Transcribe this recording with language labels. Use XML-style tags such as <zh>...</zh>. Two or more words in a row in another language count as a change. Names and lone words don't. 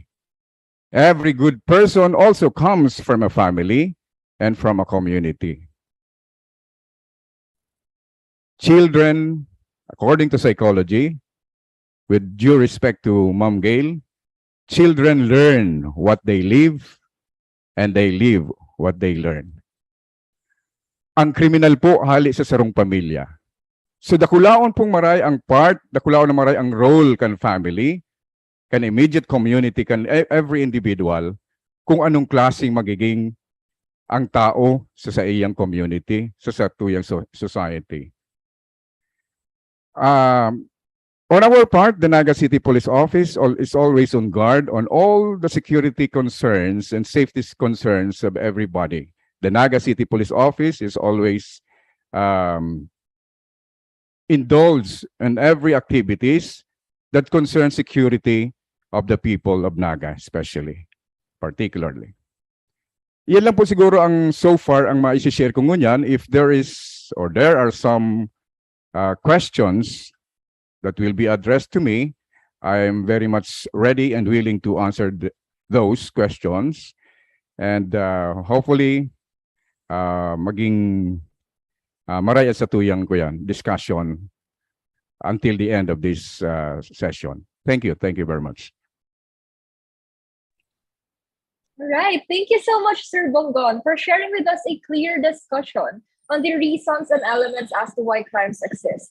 <en>Every good person also comes from a family and from a community. Children, according to psychology, with due respect to Ma'am Gayle, children learn what they live and they live what they learn.</en> <bik>Ang kriminal po hali sa sarong pamilya. So dakulaon pong maray ang part, dakulaon na maray ang role kan family, kan</bik> <en>immediate community,</en> <bik>kan</bik> <en>every individual,</en> <bik>kung anong klaseng magiging ang tao sa iyang community, sa tuyang society.</bik> <en>On our part, the Naga City Police Office is always on guard on all the security concerns and safety concerns of everybody. The Naga City Police Office is always indulged in every activities that concern security of the people of Naga, especially, particularly.</en> <bik>Yan lang po siguro ang</bik> <en>so far</en> <bik>ang ma-share ko ngunyan.</bik> <en>If there is or there are some questions that will be addressed to me, I am very much ready and willing to answer those questions. And hopefully,</en> <bik>maging maraya sa tuyang ko yan,</bik> <en>discussion until the end of this session. Thank you. Thank you very much. Right. Thank you so much, Sir Bonggon, for sharing with us a clear discussion on the reasons and elements as to why crimes exist.</en>